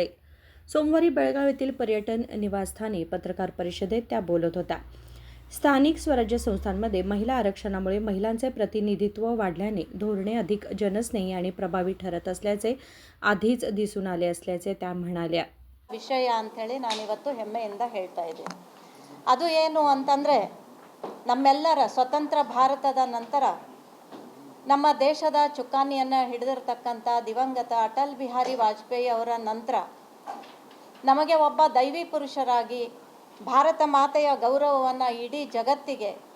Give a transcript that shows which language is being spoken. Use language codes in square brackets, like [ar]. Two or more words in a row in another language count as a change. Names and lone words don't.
[mr] सोमवारी बेळगाव येथील पर्यटन निवासस्थानी पत्रकार परिषदेत त्या बोलत होत्या. स्थानिक स्वराज्य संस्थांमध्ये महिला आरक्षणामुळे महिलांचे प्रतिनिधित्व वाढल्याने धोरणे अधिक जनस्नेही आणि प्रभावी ठरत असल्याचे आधीच दिसून आले असल्याचे त्या म्हणाल्या. [kn] ವಿಷಯ ಅಂಥೇಳಿ ನಾನಿವತ್ತು ಹೆಮ್ಮೆಯಿಂದ ಹೇಳ್ತಾ ಇದ್ದೀನಿ. ಅದು ಏನು ಅಂತಂದರೆ, ನಮ್ಮೆಲ್ಲರ ಸ್ವತಂತ್ರ ಭಾರತದ ನಂತರ ನಮ್ಮ ದೇಶದ ಚುಕ್ಕಾಣಿಯನ್ನು ಹಿಡಿದಿರ್ತಕ್ಕಂಥ ದಿವಂಗತ ಅಟಲ್ ಬಿಹಾರಿ ವಾಜಪೇಯಿ ಅವರ ನಂತರ ನಮಗೆ ಒಬ್ಬ ದೈವಿ ಪುರುಷರಾಗಿ ಭಾರತ ಮಾತೆಯ ಗೌರವವನ್ನು ಇಡೀ ಜಗತ್ತಿಗೆ